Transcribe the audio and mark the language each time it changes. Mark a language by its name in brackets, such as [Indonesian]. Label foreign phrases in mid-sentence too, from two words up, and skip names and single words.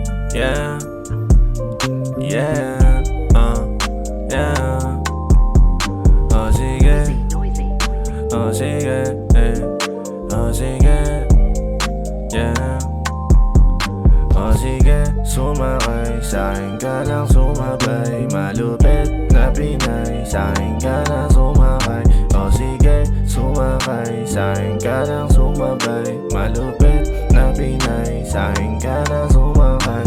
[English] Yeah, yeah, yeah. [Filipino] Oh sige, oh sige, oh sige, yeah. Oh sige, sumakay, sa'kin ka lang sumabay. Malupit na Pinay, sa'kin ka lang sumakay. Oh sige, sumakay, sa'kin ka lang sumabay. Malupit na Pinay, sa'kin ka lang sumakay.